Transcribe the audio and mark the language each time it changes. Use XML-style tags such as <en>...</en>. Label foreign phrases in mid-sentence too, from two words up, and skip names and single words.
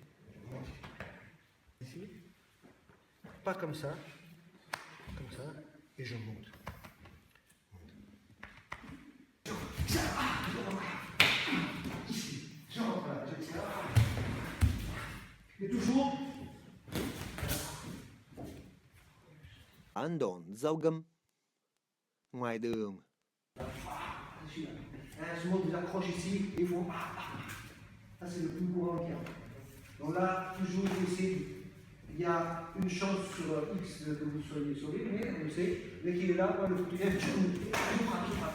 <fr>Ici. Pas comme ça, et je monte. Ici, je rentre là, je tire. Et toujours.</fr> <vi>Phản đòn dao găm. Ngoài đường.</vi> <fr>Souvent, vous accroche ici, et il faut. Ça, c'est le plus courant qu'il y a. Donc là, toujours ici, il y a une chance sur X que vous soyez sauvé, mais on le sait. Dès qu'il est là, moi, le foot, je frappe.</fr>